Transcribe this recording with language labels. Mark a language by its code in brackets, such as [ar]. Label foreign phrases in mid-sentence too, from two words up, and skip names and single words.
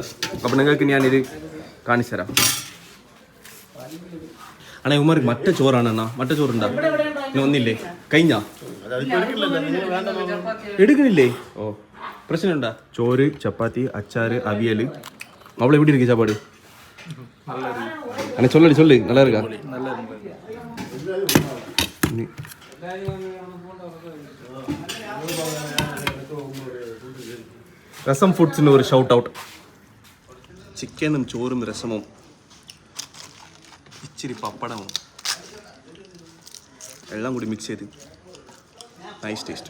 [ml] അപ്പം നിങ്ങൾക്ക് ഞാനിത് കാണിച്ചു തരാം. അണ്ണാ ഉമാർക്ക് മറ്റ ചോറാണ്. അണ്ണാ മറ്റ ചോറുണ്ടാ? ഇനി ഒന്നില്ലേ? കഴിഞ്ഞാ എടുക്കണില്ലേ? ഓ പ്രശ്നമുണ്ടാ? ചോറ്, ചപ്പാത്തി, അച്ചാറ്, അവിയൽ. [ta] അവളെ எப்படி இருக்கு சாப்பாடு? அண்ணா சொல்லு நல்லா இருக்கா? [ml] രസം ഫുഡ്സിന് ഒരു [en] shout out. [ml] ചിക്കനും ചോറും രസമും ഇച്ചിരി പപ്പടവും എല്ലാം കൂടി മിക്സ് ചെയ്ത് [en] nice taste.